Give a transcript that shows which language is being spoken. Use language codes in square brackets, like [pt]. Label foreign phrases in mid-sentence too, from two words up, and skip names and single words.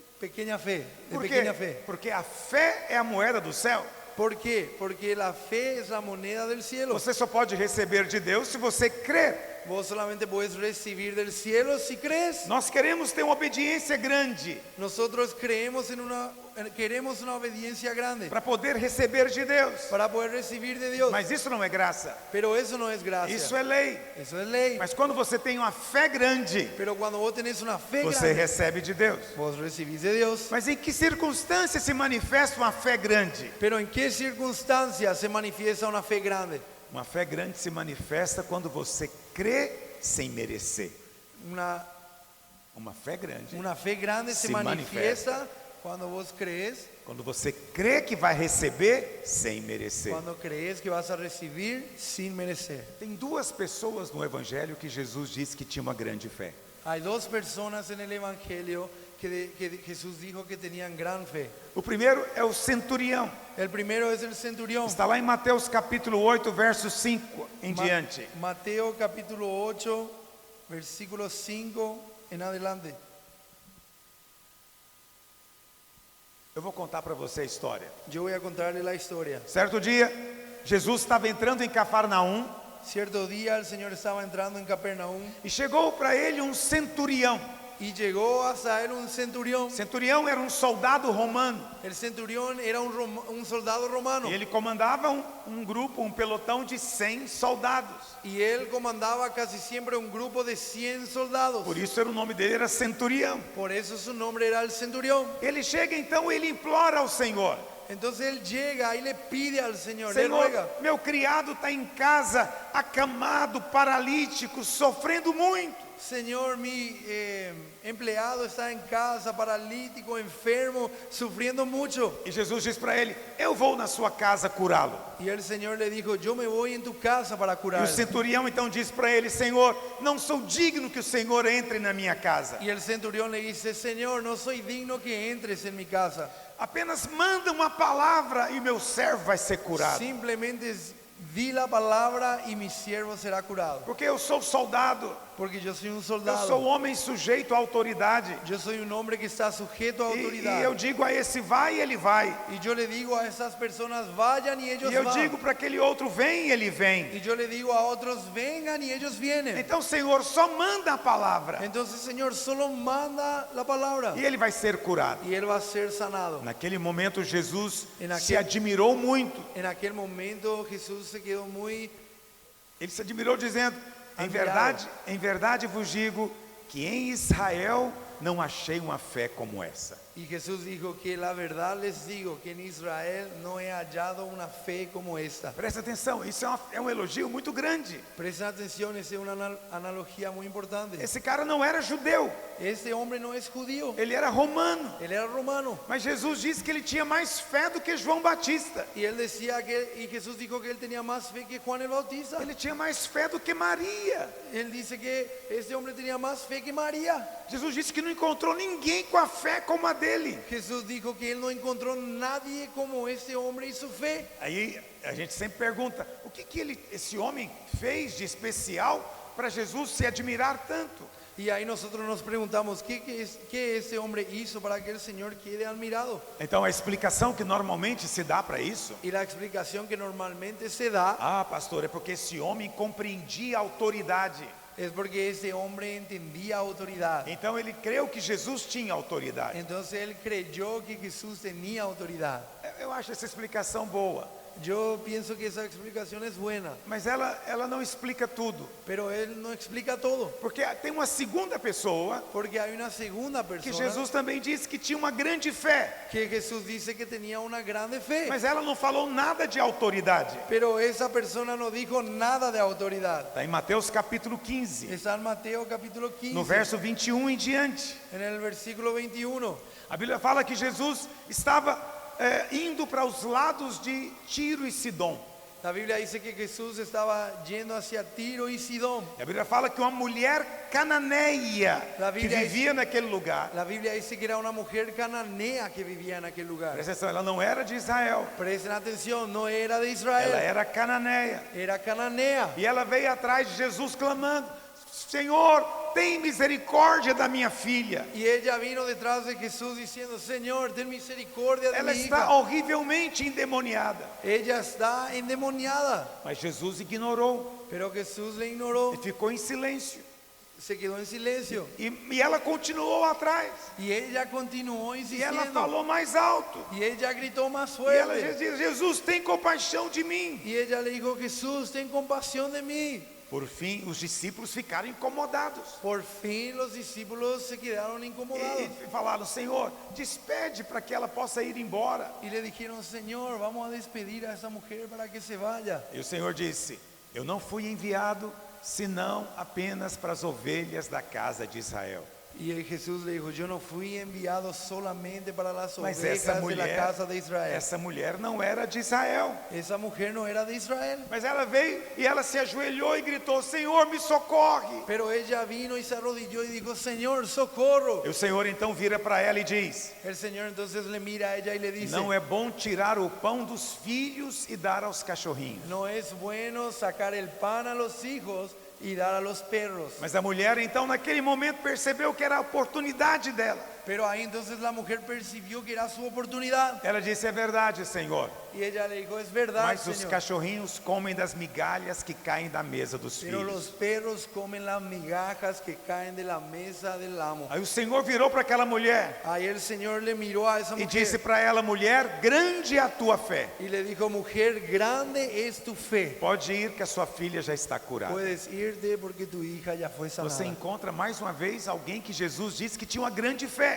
[pt] Por [es] pequeña [pt] quê? [es] fe. [pt] Porque a fé é a moeda do céu. [es] ¿Por qué? Porque la fe es la moneda del cielo. [pt] Você só pode receber de Deus se você crer. [es] Vos solamente puedes recibir del cielo si crees. [pt] Nós queremos ter uma obediência grande [es] Nosotros queremos una obediencia grande [pt] para poder receber de Deus. [es] para poder recibir de Dios. [pt] Mas isso não é graça, [es] Pero eso no es gracia. [pt] isso é lei. [es] Eso es ley. [pt] Mas quando você tem uma fé grande, [es] Pero cuando vos tenés una fe [pt] você [es] grande, [pt] recebe de Deus. [es] vos recibís de Dios. [pt] Mas em que circunstância se manifesta uma fé grande? [es] Pero ¿en qué circunstancias se manifiesta una fe grande? [pt] Uma fé grande se manifesta quando você crê sem merecer. Uma fé grande, [es] Una fe grande se Se manifiesta cuando vos crees, [pt] quando você crê que vai receber sem merecer. [es] cuando crees que vas a recibir sin merecer. [pt] Tem duas pessoas no Evangelho que Jesus disse que tinha uma grande fé. [es] Hay dos personas en el Evangelio que Jesús dijo que tenían gran fe. [pt] O primeiro é o centurião. [es] El primero es el centurión. [pt] Está lá em Mateus capítulo 8, verso 5 em [es] Ma- [pt] diante. [es] Mateo capítulo 8, versículo 5 en adelante. [pt] Eu vou contar para você a história. [es] Yo voy a contarle la historia. [pt] Certo dia, Jesus estava entrando em Cafarnaum [es] Cierto día el Señor estaba entrando en Capernaum [pt] e chegou para ele um centurião. [es] y llegó hasta él un centurión. [pt] Centurião era um soldado romano. [es] El centurión era un soldado romano [pt] E ele comandava um grupo, um pelotão de 100 soldados. [es] y él comandaba casi siempre un grupo de 100 soldados. [pt] Por isso o nome dele era centurião. [es] Por eso su nombre era el centurión. [pt] Ele chega então, ele implora ao Senhor: [es] Entonces él llega y le pide al Señor, le [pt] Senhor, [es] ruega: [pt] meu criado está em casa, acamado, paralítico, sofrendo muito. [es] Señor, mi empleado está en casa, paralítico, enfermo, sufriendo mucho. [pt] E Jesus diz para ele: eu vou na sua casa curá-lo. [es] Y el Señor le dijo: yo me voy en tu casa para [pt] E o [es] curar. [pt] centurião então diz para ele: Senhor, não sou digno que o Senhor entre na minha casa. [es] Y el centurión le dice: Señor, no soy digno que entres en mi casa. [pt] Apenas manda uma palavra e meu servo vai ser curado. [es] Simplemente di la palabra y mi siervo será curado. [pt] Porque eu sou soldado, [es] Porque yo soy un [pt] eu sou [es] soldado. [pt] homem sujeito à autoridade. [es] Yo soy un hombre que está sujeto a autoridad. [pt] E eu digo a esse vai, ele vai. [es] Y yo le digo a esas personas: vayan y ellos [pt] E eu [es] van. [pt] digo para aquele outro: vem, ele vem. [es] Y yo le digo a otros: vengan y ellos vienen. [pt] Então, Senhor, só manda a palavra [es] Entonces, Señor, solo manda la palabra [pt] e ele vai ser curado. [es] y él va a ser sanado. [pt] Naquele momento, Jesus E se naquele- admirou muito. [es] En aquel momento Jesús se quedó muy [pt] Ele se admirou dizendo: [es] Admirado. [pt] em verdade vos digo que em Israel não achei uma fé como essa. [es] y Jesús dijo que la verdad les digo que en Israel no he hallado una fe como esta. [pt] Presta atenção, isso é um elogio muito grande. [es] Presten atención, esa es una analogía muy importante. [pt] Esse cara não era judeu, [es] Este hombre no es judío, [pt] ele era romano. [es] él era romano. [pt] Mas Jesus disse que ele tinha mais fé do que João Batista. [es] Y él decía y Jesús dijo que él tenía más fe que Juan el Bautista. [pt] Ele tinha mais fé do que Maria. [es] Él dice que este hombre tenía más fe que María. [pt] Jesus disse que não encontrou ninguém com a fé como a dele. [es] Jesús dijo que él no encontró nadie como este hombre y su fe. [pt] Aí a gente sempre pergunta: o que esse homem fez de especial para Jesus se admirar tanto? [es] Y ahí nosotros nos preguntamos, ¿qué este hombre hizo para que el Señor quede admirado? [pt] Então a explicação que normalmente se dá para isso: [es] Y la explicación que normalmente se da [pt] pastor, é porque esse homem compreendia a autoridade. [es] es porque este hombre entendía autoridad. [pt] Então ele creu que Jesus tinha autoridade. [es] Entonces él creyó que Jesús tenía autoridad. [pt] Eu acho essa explicação boa, [es] Yo pienso que esa explicación es buena, [pt] mas ela não explica tudo. [es] pero él no explica todo. [pt] Porque tem uma segunda pessoa [es] Porque hay una segunda [pt] que [es] persona [pt] Jesus também disse que tinha uma grande fé, [es] que Jesús dice que tenía una grande fe. [pt] mas ela não falou nada de autoridade. [es] Pero esa persona no dijo nada de autoridad. [pt] Está em Mateus capítulo 15, [es] Está en Mateo capítulo 15, [pt] no verso 21 em diante. [es] en el versículo 21. [pt] A Bíblia fala que Jesus estava indo para os lados de Tiro e Sidom. [es] La Biblia dice que Jesús estaba yendo hacia Tiro y Sidón. [pt] E a Bíblia fala que uma mulher cananeia A que Bíblia vivia naquele lugar. [es] La Biblia dice que era una mujer cananea que vivía en aquel lugar. [pt] Presta atenção, ela não era de Israel, [es] Presten atención, no era de [pt] ela [es] Israel, [pt] era cananeia. [es] era cananea. [pt] E ela veio atrás de Jesus clamando: Senhor, tem misericórdia da minha filha. [es] Y ella vino detrás de Jesús diciendo, Señor, ten misericordia de [pt] Ela [es] mi [pt] está [es] hija. [pt] horrivelmente endemoniada. [es] Ella está endemoniada. [pt] Mas Jesus ignorou [es] Pero Jesús le ignoró, [pt] e ficou em silêncio. [es] se quedó en silencio. [pt] E ela continuou atrás. [es] Y ella continuó [pt] E ela [es] insistiendo. [pt] falou mais alto. [es] Y ella gritó más [pt] E ela [es] fuerte. [pt] disse, Jesus, tem compaixão de mim. [es] Y ella le dijo, Jesús, ten compasión de mí. [pt] Por fim, os discípulos ficaram incomodados. [es] Por fin los discípulos se quedaron incomodados. [pt] E falaram, Senhor, despede para que ela possa ir embora. [es] Y le dijeron, Señor, vamos a despedir a esa mujer para que se vaya. [pt] E o Senhor disse, eu não fui enviado senão apenas para as ovelhas da casa de Israel. [es] Y Jesús le dijo, yo no fui enviado solamente para las [pt] Mas [es] ovejas [pt] essa [es] de la casa de Israel. [pt] essa mulher não era de Israel. [es] Esa mujer no era de Israel. [pt] Mas ela veio e ela se ajoelhou e gritou, Senhor, me socorre. [es] Pero ella vino y se arrodilló y dijo, Señor, socorro. [pt] E o Senhor então vira para ela e diz, [es] El Señor entonces le mira a ella y le dice, [pt] não é bom tirar o pão dos filhos e dar aos cachorrinhos. [es] no es bueno sacar el pan a los hijos y dar a los perros. [pt] Mas a mulher então naquele momento percebeu que era a oportunidade dela. [es] Pero ahí entonces la mujer percibió que era su oportunidad. [pt] Ela disse, é verdade, Senhor, [es] Y ella le dijo, es verdad, [pt] mas os [es] Señor. [pt] cachorrinhos comem das migalhas que caem da mesa dos [es] Pero los [pt] filhos. [es] perros comen las migajas que caen de la mesa del amo. [pt] Aí o Senhor virou para aquela mulher [es] Ahí el Señor le miró a esa [pt] e [es] mujer [pt] disse para ela, mulher, grande é a tua fé. [es] y le dijo, mujer, grande es tu fe. [pt] Pode ir que a sua filha já está curada. [es] Puedes irte porque tu hija ya fue [pt] Você [es] sanada. [pt] encontra mais uma vez alguém que Jesus disse que tinha uma grande fé.